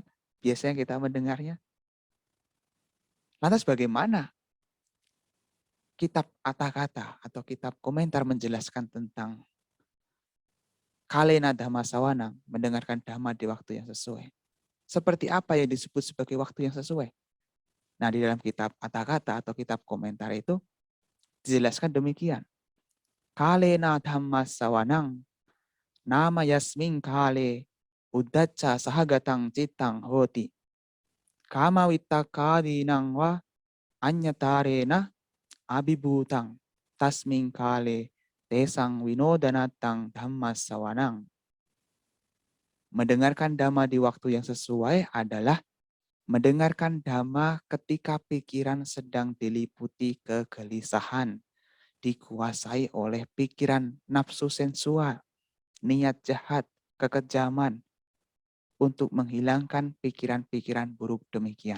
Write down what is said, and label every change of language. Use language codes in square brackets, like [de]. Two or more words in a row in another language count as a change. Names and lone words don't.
[id] Biasanya kita mendengarnya. Lantas bagaimana kitab kata-kata atau kitab komentar menjelaskan tentang [pi] kalena dhamma sawanang, [id] mendengarkan dhamma di waktu yang sesuai? Seperti apa yang disebut sebagai waktu yang sesuai? Nah, di dalam kitab kata-kata atau kitab komentar itu dijelaskan demikian. [pi] Kalena dhamma sawanang, nama yasming kale, uddaca sahagatang citang hoti. Kama witakadinang wa anyatarena abibutang tasming kale tesang winodanatang dhamma sawanang. [id] Mendengarkan dhamma di waktu yang sesuai adalah mendengarkan dhamma ketika pikiran sedang diliputi kegelisahan, dikuasai oleh pikiran nafsu sensual, niat jahat, kekejaman, untuk menghilangkan pikiran-pikiran buruk demikian.